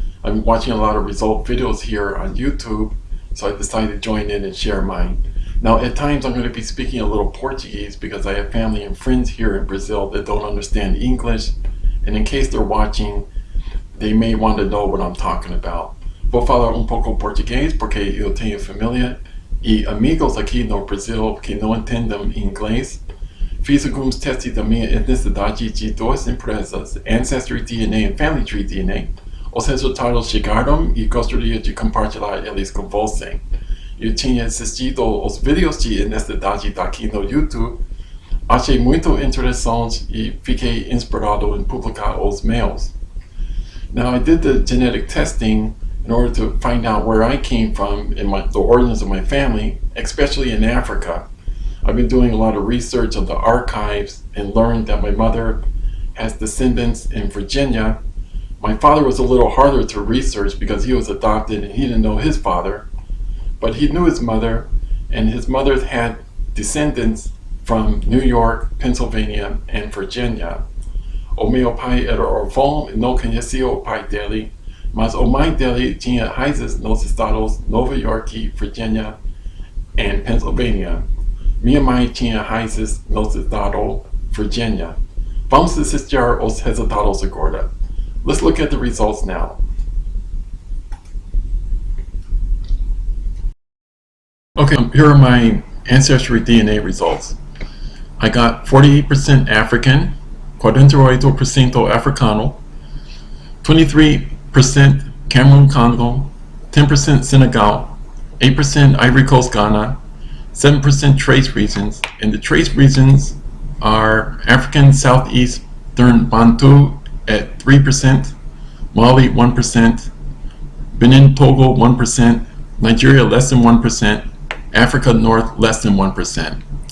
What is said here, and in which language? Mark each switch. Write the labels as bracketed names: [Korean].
[English] I'm watching a lot of result videos here on YouTube, so I decided to join in and share mine. Now at times I'm going to be speaking a little Portuguese because I have family and friends here in Brazil that don't understand English, and in case they're watching, they may want to know what I'm talking about. [Portuguese] Vou falar pouco português porque eu tenho família e amigos aqui no Brasil que não entendem inglês. Fiz alguns testes da minha etnicidade de duas empresas, Ancestry DNA e Familytree DNA. Os resultados chegaram e gostaria de compartilhar eles com você. Eu tinha assistido os vídeos de etnicidade daqui no YouTube, achei muito interessante e fiquei inspirado em publicar os meus. [English] Now I did the genetic testing in order to find out where I came from in the origins of my family, especially in Africa. I've been doing a lot of research on the archives and learned that my mother has descendants in Virginia. My father was a little harder to research because he was adopted and he didn't know his father, but he knew his mother, and his mother had descendants from New York, Pennsylvania, and Virginia. [Portuguese] O meu pai era órfão e não conhecia o pai dele, mas o mãe dele tinha raízes nos estados Nova York, Virginia, and Pennsylvania. Minha mãe tinha raízes nos estados Virginia. Vamos assistir os resultados agora. [English] Let's look at the results now. Okay, here are my Ancestry DNA results. I got 48% African, 48% Africano, 23% Cameroon Congo, 10% Senegal, 8% Ivory Coast Ghana, 7% trace regions, and the trace regions are African Southeastern Bantu at 3%, Mali 1%, Benin Togo 1%, Nigeria less than 1%, Africa North less than 1%.